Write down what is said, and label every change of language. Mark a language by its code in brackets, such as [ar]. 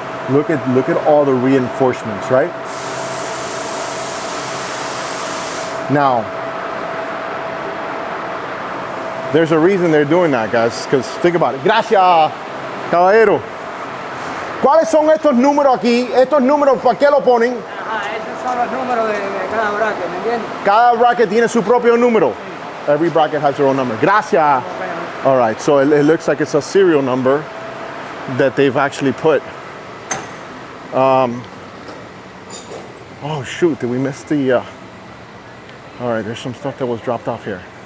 [en] Look at all the reinforcements, right? Now, there's a reason they're doing that, guys, because think about it. [es] Gracias, caballero. ¿Cuáles son estos números aquí? Estos números, ¿para qué lo ponen? Ajá, esos son los números de cada bracket, ¿me entiendes? Cada bracket tiene su propio número. Sí. [en] Every bracket has their own number. [es] Gracias. [en] Okay. All right, so it looks like it's a serial number that they've actually put. Oh shoot, did we miss the... All right, there's some stuff that was dropped off here.